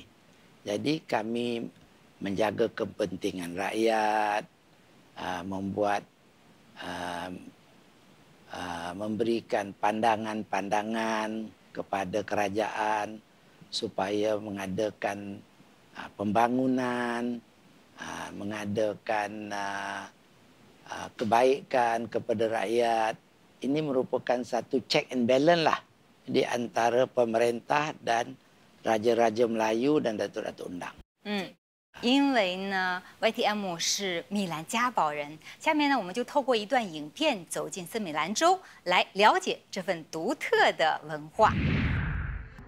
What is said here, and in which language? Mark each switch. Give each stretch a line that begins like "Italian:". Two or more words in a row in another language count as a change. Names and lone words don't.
Malay: Jadi kami menjaga kepentingan rakyat, memberikan pandangan-pandangan kepada kerajaan supaya mengadakan pembangunan, mengadakan kebaikan kepada rakyat. Ini merupakan satu
English: check and balance
Malay: lah di antara pemerintah dan Raja-Raja Melayu dan Datuk-Datuk Undang.
Chinese: 因为呢 ，YTM 是米兰嘉宝人。下面呢，我们就透过一段影片走进森美兰州，来了解这份独特的文化。